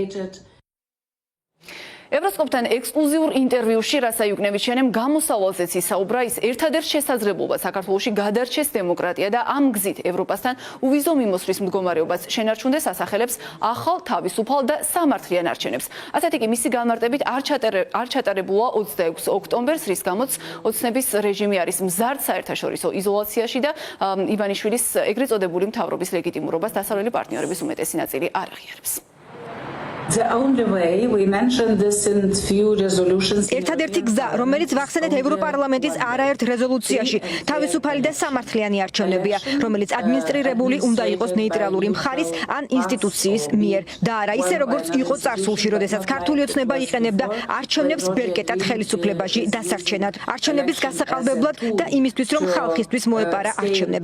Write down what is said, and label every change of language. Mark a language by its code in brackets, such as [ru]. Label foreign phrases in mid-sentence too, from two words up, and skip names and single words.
[ka] ევროსკოპთან ექსკლუზიურ ინტერვიუში რასა იუკნევიჩიანემ გამოსავალზეც ისაუბრა, ის ერთადერთ შესაძლებლობა საქართველოში გადარჩეს დემოკრატია და ამ გზით ევროპასთან უვიზო მიმოსვლის მდგომარეობას შენარჩუნდეს ასახელებს ახალ, თავისუფალ და სამართლიან არჩევნებს. ასეთი კი მისი განმარტებით არ ჩატარებულა 26 ოქტომბერს, რის გამოც ოცნების რეჟიმი არის მზარდ საერთაშორისო იზოლაციაში და ივანიშვილის ეგრეთ წოდებული მთავრობის ლეგიტიმურობას დასავლელი პარტნიორების უმეტესი ნაწილი არ აღიარებს. [en] The only way we mentioned this in few resolutions. [ka] ერთადერთი გზა, რომელიც ვახსენეთ ევროპარლამენტის არაერთ რეზოლუციაში, თავისუფალი და სამართლიანი არჩევნებია, რომელიც ადმინისტრირებული უნდა იყოს ნეიტრალური მხარის ან ინსტიტუციის მიერ და არა ისე, როგორც იყო წარსულში, როდესაც ქართული ოცნება იყენებდა არჩევნებს ბერკეტად ხელისუფლებაში დასარჩენად, არჩევნების გასაყალბებლად და იმისთვის, რომ ხალხისთვის მოეპარა არჩევნები.